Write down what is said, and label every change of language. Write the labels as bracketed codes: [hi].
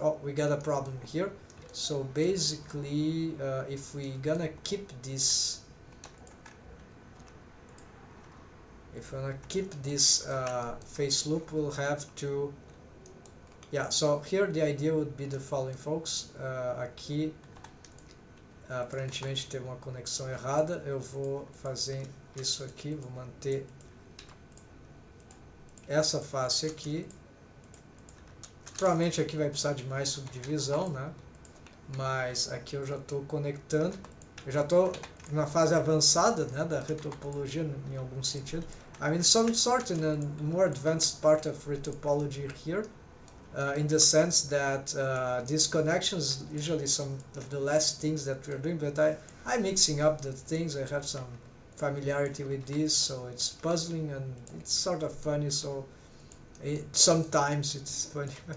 [en] Oh, we got a problem here. So basically if we gonna keep this, if we wanna keep this face loop, we'll have to, yeah, so here the idea would be the following, folks. [pt] Aqui aparentemente teve uma conexão errada. Eu vou fazer isso aqui, vou manter essa face aqui. Provavelmente aqui vai precisar de mais subdivisão, né? Mas aqui eu já estou conectando. Eu já estou na fase avançada, né, da retopologia em algum sentido. [en] I'm in some sort in a more advanced part of retopology here. In the sense that these connections usually some of the last things that we're doing, but I'm mixing up the things. I have some familiarity with this, so it's puzzling and it's sort of funny, so sometimes it's funny.